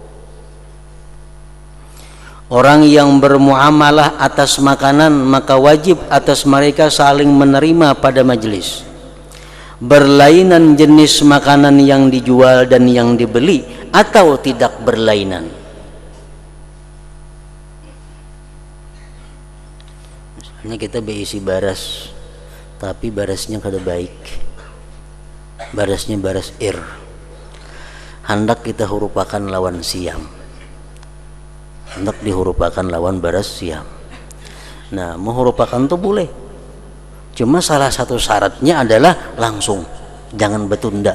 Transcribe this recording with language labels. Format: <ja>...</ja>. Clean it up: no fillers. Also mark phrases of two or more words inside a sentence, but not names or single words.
<id>Orang yang bermuamalah atas makanan, maka wajib atas mereka saling menerima pada majelis. Berlainan jenis makanan yang dijual dan yang dibeli atau tidak berlainan.</id> <bjn>Misalnya kita berisi baras, tapi barasnya kada baik, barasnya baras ir, hendak kita hurupakan lawan siam, hendak dihurupakan lawan baras siam.</bjn> <id>Nah, menghurupakan itu boleh, cuma salah satu syaratnya adalah langsung, jangan bertunda.</id>